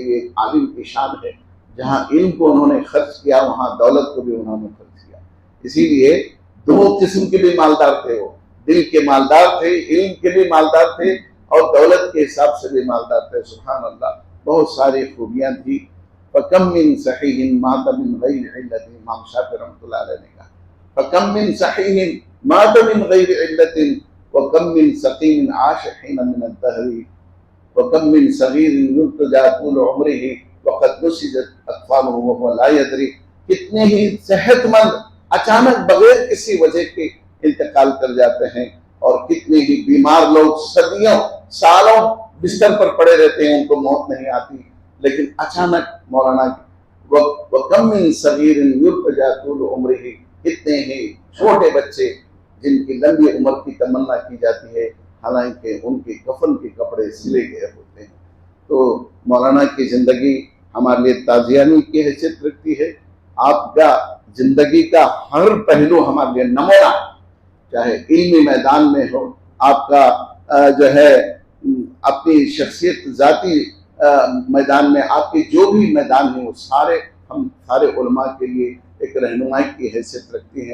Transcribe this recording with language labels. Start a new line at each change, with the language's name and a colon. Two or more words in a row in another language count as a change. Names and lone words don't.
Urdu: یہ ایک عالم کی شان ہے، جہاں علم کو انہوں نے خرچ کیا وہاں دولت کو بھی انہوں نے خرچ کیا۔ اسی لیے دو قسم کے بھی مالدار تھے، وہ دل کے مالدار تھے، علم کے بھی مالدار تھے، اور دولت کے حساب سے بھی مالدار تھے۔
Arabic: سبحان اللہ،
Urdu: بہت ساری خوبیاں تھی۔
Arabic: فکم من صحیح مات من غیر علت, امام شافعی رحمۃ اللہ علیہ
Urdu: نے کہا
Arabic: فکم من صحیح مات من غیر علت وکم من سقیم عاش حین من الدہر وکم من صغیر یرتجى طول عمرہ وقد نسجت اطفالہ وهو لا یدری.
Urdu: کتنے ہی صحت مند اچانک بغیر کسی وجہ کے انتقال کر جاتے ہیں, اور کتنے ہی بیمار لوگ صدیوں سالوں بستر پر پڑے رہتے ہیں, ان کو موت نہیں آتی, لیکن اچانک مولانا
Arabic: وَكَمْ مِنْ صَغِيرٍ يُرْتَجَى طُولُ عُمْرِهِ,
Urdu: کتنے ہی چھوٹے بچے جن کی لمبی عمر کی تمنا کی جاتی ہے حالانکہ ان کے کفن کے کپڑے سلے گئے ہوتے ہیں. تو مولانا کی زندگی ہمارے لیے تازیانی کی حیثیت رکھتی ہے. آپ کا زندگی کا ہر پہلو ہمارے لیے نمونہ, چاہے علمی میدان میں ہو, آپ کا جو ہے اپنی شخصیت ذاتی میدان میں, آپ کے جو بھی میدان ہیں وہ سارے ہم سارے علماء کے لیے ایک رہنمائی کی حیثیت رکھتی ہیں.